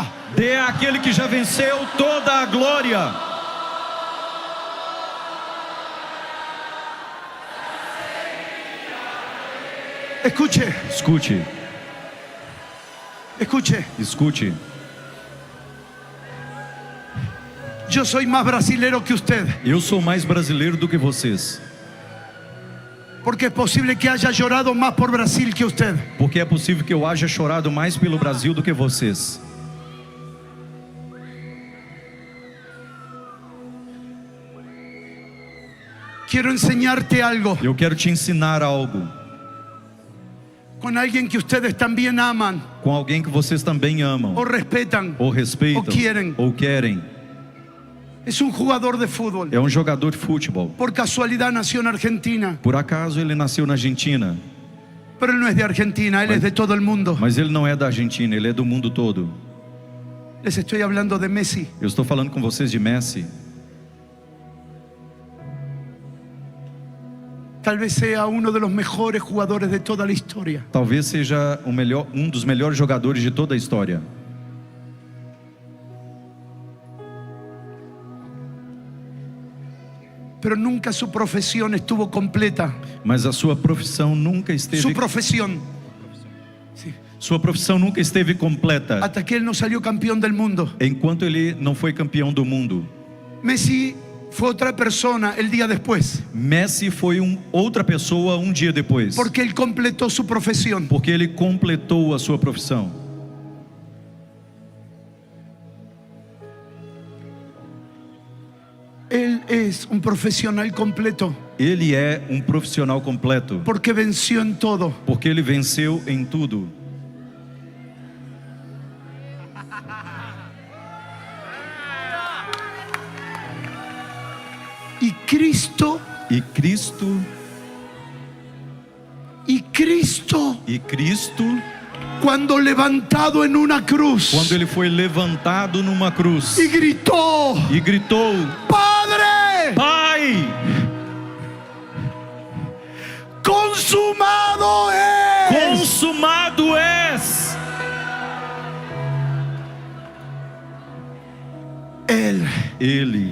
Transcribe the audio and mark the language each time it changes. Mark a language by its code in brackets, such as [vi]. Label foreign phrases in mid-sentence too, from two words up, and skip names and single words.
[pt] Dê àquele que já venceu toda a glória. [es] Escuche, [pt] Escute. [es] Escuche, [pt] Escute, [es] yo soy más brasilero que usted, [pt] eu sou mais brasileiro do que vocês, [es] porque es posible que haya llorado más por Brasil que usted. [pt] porque é possível que eu haja chorado mais pelo Brasil do que vocês. [es] Quiero enseñarte algo [pt] Eu quero te ensinar algo [es] con alguien que ustedes también aman [pt] com alguém que vocês também amam, [es] o respetan. [pt] ou respeitam, ou querem. ou querem. [es] Es un jugador de fútbol. [pt] É um jogador de futebol. [es] Por casualidad nació en Argentina, [pt] Por acaso ele nasceu na Argentina, [es] pero él no es de Argentina, él es de todo el mundo. [pt] mas ele não é da Argentina, ele é do mundo todo. [es] Les estoy hablando de Messi. [pt] Eu estou falando com vocês de Messi. [es] Tal vez sea uno de los mejores jugadores de toda la historia. [pt] Talvez seja um dos melhores jogadores de toda a história. [es] Pero nunca su profesión estuvo completa. [pt] Mas a sua profissão nunca [es] Su [pt] esteve [es] profesión. [pt] Sua profissão nunca esteve completa [es] Hasta que él no salió campeón del mundo. [pt] enquanto ele não foi campeão do mundo. [es] Messi fue otra persona el día después, [pt] Messi foi outra pessoa um dia depois, [es] porque él completó su profesión. [pt] porque ele completou a sua profissão. [es] Él es un profesional completo, [pt] Ele é um profissional completo, [es] porque venció en todo. [pt] porque ele venceu em tudo. [es] Y Cristo, [pt] E Cristo, [es] cuando levantado en una cruz, [pt] quando ele foi levantado numa cruz [es] y gritó: [pt] e gritou: [es] Padre, [pt] Pai, [es] consumado es. [pt] consumado és. Ele